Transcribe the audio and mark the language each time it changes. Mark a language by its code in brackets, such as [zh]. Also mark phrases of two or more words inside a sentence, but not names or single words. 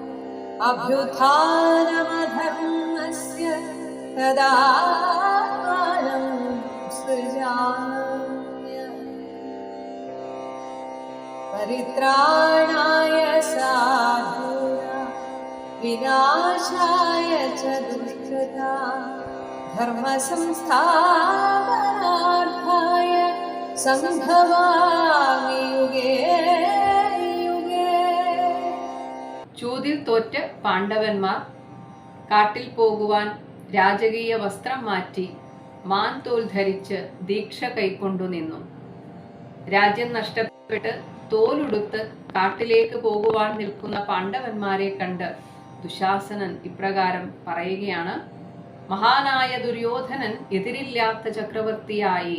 [sa] अभ्युत्थानमधर्मस्य तदात्मानं सृजाम्य परित्राणाय साधूनां विनाशाय च दुष्कृतां धर्मसंस्थापनार्थाय സംഭവാമി യുഗേ യുഗേ. [ml] ചൂതിൽ തോറ്റ പാണ്ഡവന്മാർ കാട്ടിൽ പോകുവാൻ രാജകീയ വസ്ത്രം മാറ്റി മാൻതോൽ ധരിച്ച് ദീക്ഷ കൈക്കൊണ്ടു നിന്നു. രാജ്യം നഷ്ടപ്പെട്ട് തോലുടുത്ത് കാട്ടിലേക്ക് പോകുവാൻ നിൽക്കുന്ന പാണ്ഡവന്മാരെ കണ്ട് ദുശാസനൻ ഇപ്രകാരം പറയുകയാണ്: മഹാനായ ദുര്യോധനൻ എതിരില്ലാത്ത ചക്രവർത്തിയായി.